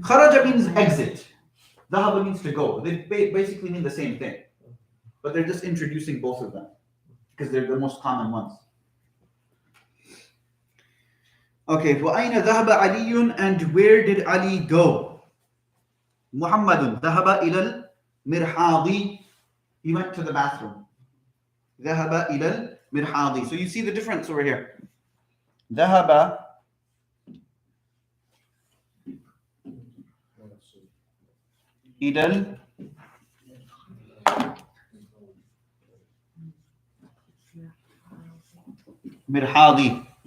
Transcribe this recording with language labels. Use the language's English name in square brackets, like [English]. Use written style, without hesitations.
[English] Kharaja means exit. Dhahaba means to go. They basically mean the same thing. But they're just introducing both of them because they're the most common ones. Okay, [Arabic] وَأَيْنَ ذَهَبَ عَلِيٌّ, [English] and where did Ali go? [Arabic] Muhammadun ذَهَبَ إِلَى الْمِرْحَاضِ. [English] He went to the bathroom. [Arabic] ذَهَبَ إِلَى الْمِرْحَاضِ. [English] So you see the difference over here. [Arabic] ذَهَبَ إِلَى الْمِرْحَاضِ.